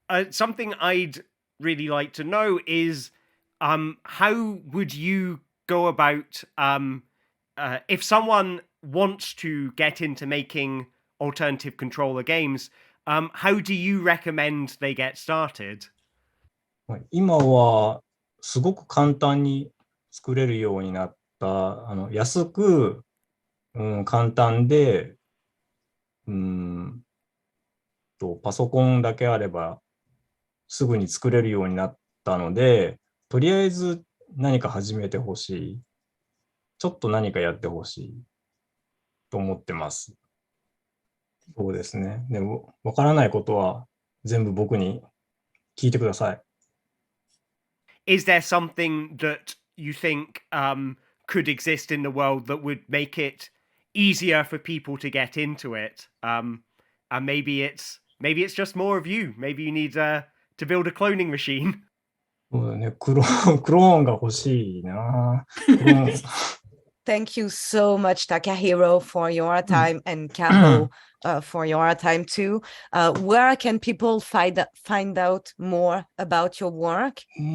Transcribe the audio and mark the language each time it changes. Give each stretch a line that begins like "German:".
English: Something I'd really like to know is how would you go about if someone wants to get into making alternative controller games, how do you recommend they get started?
Japanese: 今はすごく簡単に作れるようになった、安く、簡単で、パソコンだけあればすぐに作れるようになったので、とりあえず何か始めてほしい。ちょっと何かやってほしいと思ってます。そうですね。でも、わからないことは全部僕に聞いてください。
English: Is there something that you think could exist in the world that would make it easier for people to get into it? And maybe it's just more of you. Maybe you need to build a cloning machine.
Japanese: そうだね、クローンが欲しいな。クローン
English: Thank you so much, Takahiro, for your time, and Kaho for your time too. Where can people find out more about your work?